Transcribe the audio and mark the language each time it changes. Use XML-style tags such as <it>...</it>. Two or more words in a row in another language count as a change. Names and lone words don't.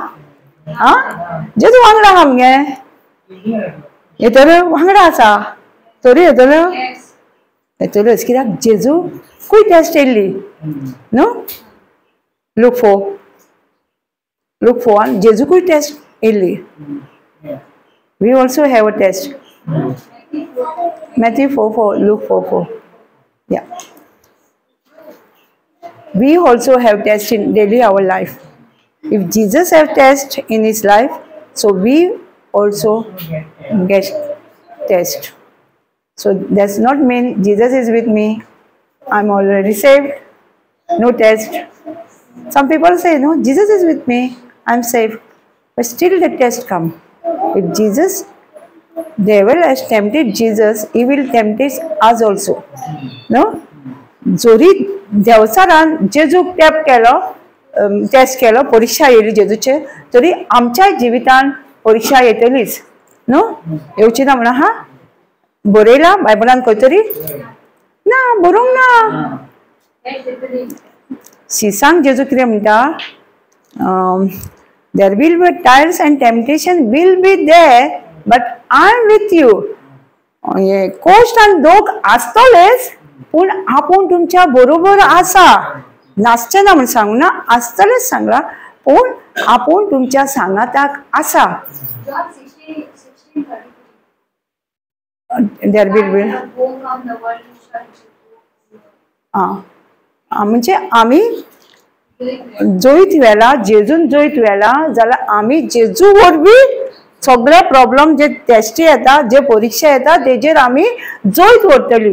<kok>जेजू वांगडा आहा मगे. येतल्यो वांगडा आसा तरी येतल्योच. कित्याक जेजूकूय टेस्ट येयल्ली न्हू. लूक फोर आनी जेजूकूय टेस्ट येयल्ली.</kok> <en>We also have a test. Matthew 4:4, Luke 4:4. Yeah. We also have tests in daily our life. If Jesus have test in his life, so we also get test. So does not mean Jesus is with me, I'm already saved, no test. Some people say, no, Jesus is with me, I'm saved. But still the test come. If Jesus, devil has tempted Jesus, he will tempt us also. No?</en> <kok>जोरी देवचारान जेजूक टेस्ट केलो, परीक्षा येयली जेजूचे, तरी आमच्या जिवितान परीक्षा येतलीच न्हू, येवची ना म्हणून हा बरयला बायबलान खंय तरी ना, बरोवंक ना. सांग जेजू कितें म्हणटा,</kok> <en>there will be trials and temptation will be there but I am with you.</en> <kok>कोश्ट आनी दोग आसतलेच पूण आपूण तुमच्या बरोबर आसा. नासचे ना म्हण सांगू ना, आसतलेच सांगला पूण आपूण तुमच्या सांगाताक आसा.</kok> <en>there will be</en> <kok>म्हणजे आमी जोईत वेला, जेजून जोईत वेला जाल्यार आमी जेजू वरवी सगळे प्रॉब्लेम जे टेस्टी येता, जे परीक्षा येता तेजेर आमी जोईत व्हरतली.</kok>